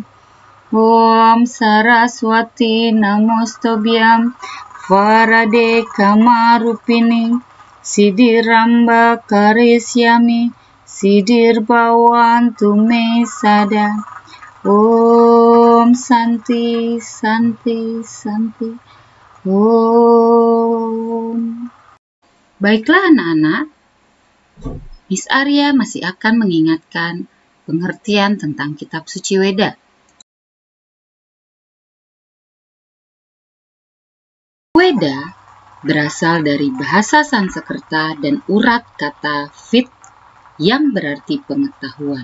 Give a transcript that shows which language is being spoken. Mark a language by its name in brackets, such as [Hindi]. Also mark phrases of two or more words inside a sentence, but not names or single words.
[Sanskrit] Om Saraswati Namostobhyam, Varade Kamarupini, Siddhiramba Karisyami, Siddhir Bhavantu Me Sada. Om Santi, Santi, Santi. Om. [Indonesian] Baiklah anak-anak, Miss Arya masih akan mengingatkan pengertian tentang Kitab Suci Weda. Weda berasal dari bahasa Sanskerta dan urat kata Vid yang berarti pengetahuan.